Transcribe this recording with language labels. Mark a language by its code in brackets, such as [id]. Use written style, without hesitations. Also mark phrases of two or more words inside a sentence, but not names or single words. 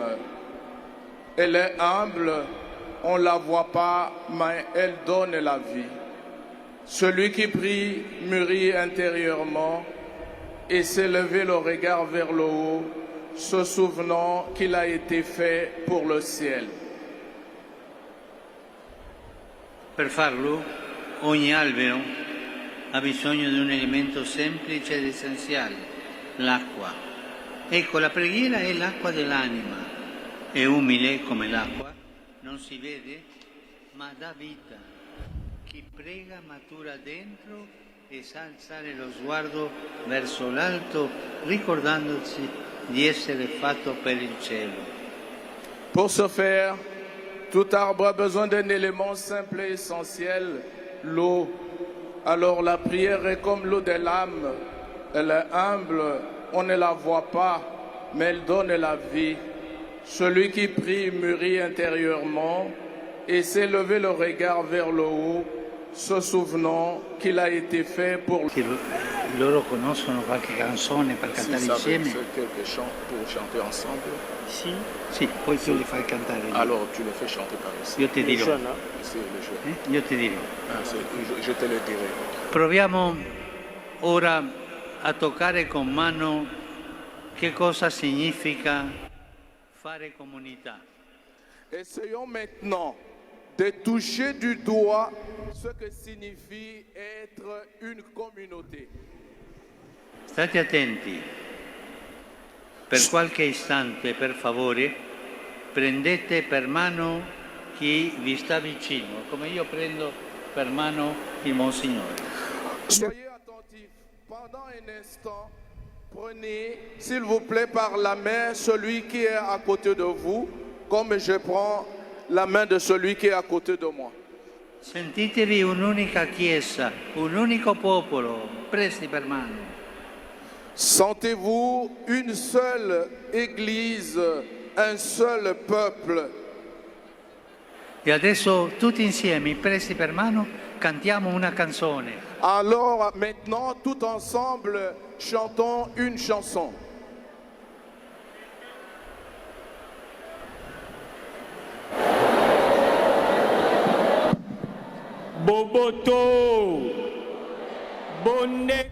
[fr] Elle est humble, on ne la voit pas, mais elle donne la vie. Celui qui prie mûrit intérieurement et s'est levé le regard vers le haut, se souvenant qu'il a été fait pour le ciel. [it] Per farlo, ogni albero ha bisogno di un elemento semplice ed essenziale, l'acqua. Ecco, la preghiera è l'acqua dell'anima. È umile come l'acqua, non si vede, ma dà vita. Chi prega matura dentro e sa alzare lo sguardo verso l'alto, ricordandosi di essere fatto per il cielo. [fr] Pour ce faire, tout arbre a besoin d'un élément simple et essentiel, l'eau. Alors la prière est comme l'eau de l'âme. Elle est humble, on ne la voit pas, mais elle donne la vie. Celui qui prie mûrit intérieurement et s'est levé le regard vers le haut, se souvenant qu'il a été fait pour lui. [it] Loro conoscono qualche canzone per cantare insieme? [fr] Quelques chants pour chanter ensemble. [it] Sì. Sì, poi tu li fai cantare. [fr] Alors tu le fais chanter par ici. [it] Io ti dirò. [fr] C'est le jeu. [it] Io ti dirò. [fr] Je te le dirai. [it] Proviamo ora a toccare con mano che cosa significa fare comunità. [fr] Essayons maintenant de toucher du doigt ce que signifie être une communauté. [it] State attenti. Per qualche istante, per favore, prendete per mano chi vi sta vicino, come io prendo per mano il Monsignore. [fr] Soyez attentifs. Pendant un instant, prenez, s'il vous plaît, par la main celui qui est à côté de vous, comme je prends la main de celui qui est à côté de moi. [it] Sentitevi un'unica Chiesa, un unico popolo, presi per mano. [fr] Sentez-vous une seule Église, un seul peuple. [it] E adesso tutti insieme, presi per mano, cantiamo una canzone. [fr] Alors maintenant, tout ensemble, chantons une chanson. [ln] Boboto, Boneko,